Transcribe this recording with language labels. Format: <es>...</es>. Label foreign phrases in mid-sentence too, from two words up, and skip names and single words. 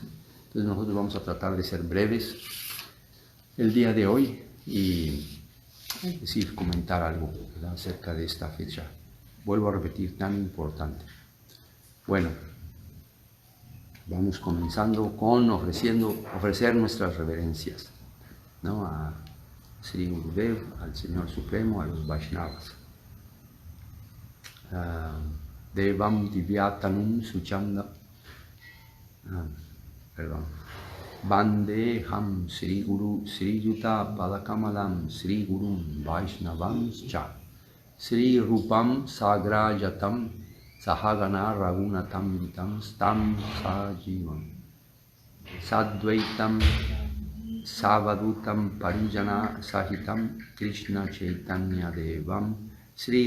<es>Entonces nosotros vamos a tratar de ser breves el día de hoy y comentar algo, ¿verdad?, acerca de esta fecha. Vuelvo a repetir, tan importante. Bueno, vamos comenzando con ofrecer nuestras reverencias, ¿no? A Sri Gurudev, al Señor Supremo, a los Vaishnavas.</es> <sa>देवं दिव्यतनुं सुच्छन्द, वन्दे हं श्री गुरु श्री युत पदकमलं श्री गुरुं वैष्णवं च श्री रूपं साग्रजातं सहगण रघुनाथं वितं स्तं सजीवं साद्वैतं सावधूतं परिजन सहितं कृष्ण चैतन्य देवं श्री</sa>